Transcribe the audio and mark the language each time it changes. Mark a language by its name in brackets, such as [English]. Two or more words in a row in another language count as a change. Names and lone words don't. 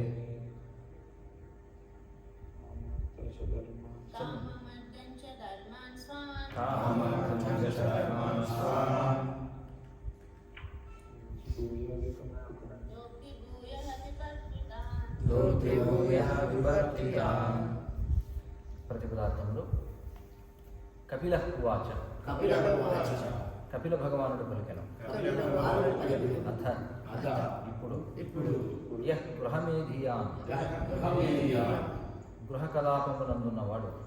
[Sanskrit] काममर्दं च धर्मान् स्वान् काममर्दं च धर्मान् स्वान् दोग्धिभूयः विवर्तितान् दोग्धिभूयः विवर्तितान् [Telugu] ప్రతిపదార్థములు [Sanskrit] కపిల ఉవాచ [Telugu] కపిల భగవానుడు పలికెను అథ ఇప్పుడు [Sanskrit] యః గృహమేధియాన్ [Telugu] గృహ కలాపములందున్నవాడు